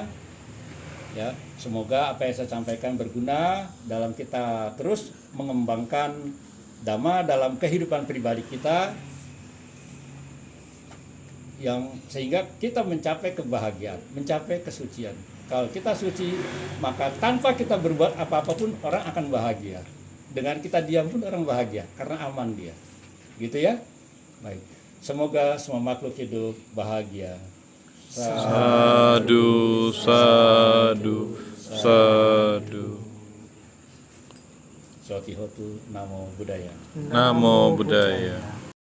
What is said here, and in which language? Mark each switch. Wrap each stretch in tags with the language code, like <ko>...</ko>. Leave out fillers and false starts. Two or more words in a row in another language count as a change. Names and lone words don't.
<id>Ya, semoga apa yang saya sampaikan berguna dalam kita terus mengembangkan Dhamma dalam kehidupan pribadi kita, yang sehingga kita mencapai kebahagiaan, mencapai kesucian. Kalau kita suci, maka tanpa kita berbuat apa-apa pun orang akan bahagia. Dengan kita diam pun orang bahagia karena aman dia. Gitu ya. Baik. Semoga semua makhluk hidup bahagia.</id> <pi>Sadu, sadu, sadu. Sotihotu Namo Buddhaya. Namo Buddhaya.</pi>